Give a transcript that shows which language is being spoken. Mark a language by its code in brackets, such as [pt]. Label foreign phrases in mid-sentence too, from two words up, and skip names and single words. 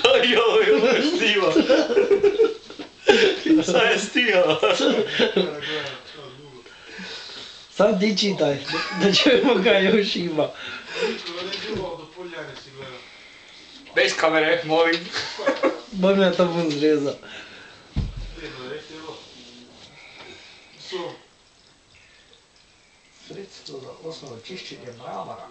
[hr] Joj, snima. Sad je stigao. Sad ti čitaj, da čujemo kaj još ima. Bez kamere, molim. [sl] Bom ja to bom zrezal. Sredstvo za osnovno čiščenje mramora.